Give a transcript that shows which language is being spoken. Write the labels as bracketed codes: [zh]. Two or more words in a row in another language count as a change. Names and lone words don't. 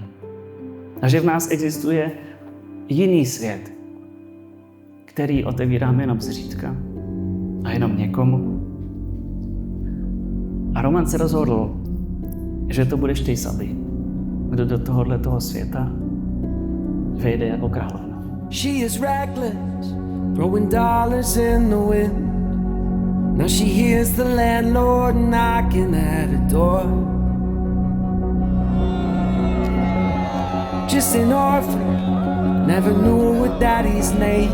[cs] A že v nás existuje jiný svět, který otevíráme jenom zřídka a jenom někomu. A Roman se rozhodl, že to budeš ty, Sabi, kdo do tohoto světa vejde jako královna. [en] She is reckless, throwing dollars in the wind. Now she hears the landlord knocking at her door. Just an orphan, never knew her daddy's name.